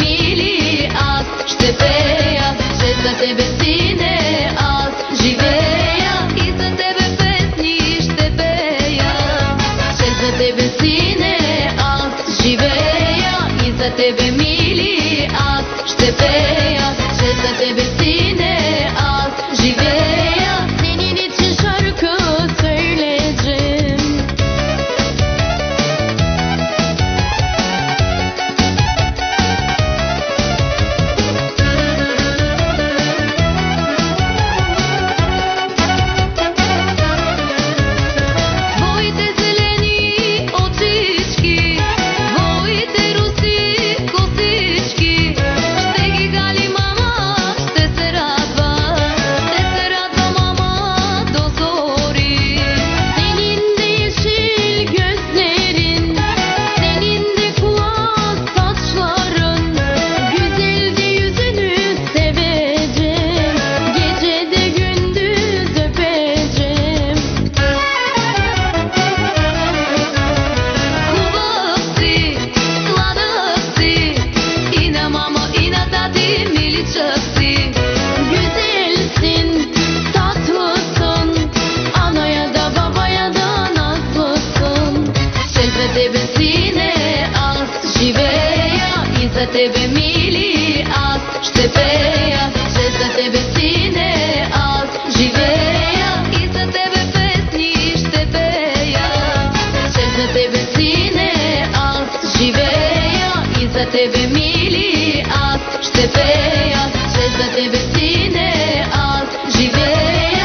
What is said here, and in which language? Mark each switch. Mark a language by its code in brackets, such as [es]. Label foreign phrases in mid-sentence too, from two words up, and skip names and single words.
[bg] мили, аз ще пея, че за тебе, сине, аз живея и за тебе песни ще пея, че за тебе, сине, аз живея и за тебе, мили, аз ще пея, че за тебе, сине, аз живея. [tr] Senin için şarkı söyleyeceğim. [bg] Твоите зелени очички, твоите руси косички, ще ги гали мама, ще се радва mama до зори. [tr] Senin de yeşil gözlerin, senin de kuğu saçların, güzel de yüzünü seveceğim, gece de gündüz öpeceğim. [bg] Хубав си, сладък си, и на мама, и на тати миличък си. [tr] Güzelsin, tatlısın, anaya da babaya da nazlısın. [bg] Че за тебе, сине, аз живея и за тебе, мили, аз ще пея. Че за тебе, сине, аз живея и за тебе песни ще пея. Че за тебе, сине, аз живея и за тебе, мили, аз ще пея. Че за тебе, сине, аз живея.